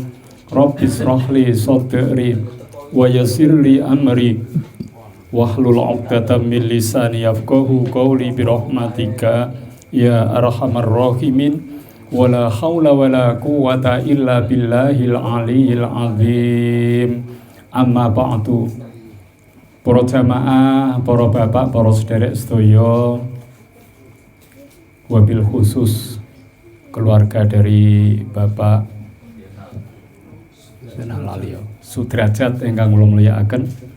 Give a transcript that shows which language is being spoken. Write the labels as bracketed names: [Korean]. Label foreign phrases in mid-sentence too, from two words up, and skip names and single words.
[Arabic] رب اشرح لي صدري ويسر لي أمري واحلل عقدة من لساني يفقهوا قولي برحمتك يا أرحم الراحمين. ولا حول ولا قوة إلا بالله العلي العظيم. أما بعد. [Javanese] Para jamaah, para bapak, para sederek sedaya, [Arabic] وبالخصوص [Indonesian] keluarga dari [Javanese] Bapak Sudrajat ingkang kula mulyakaken.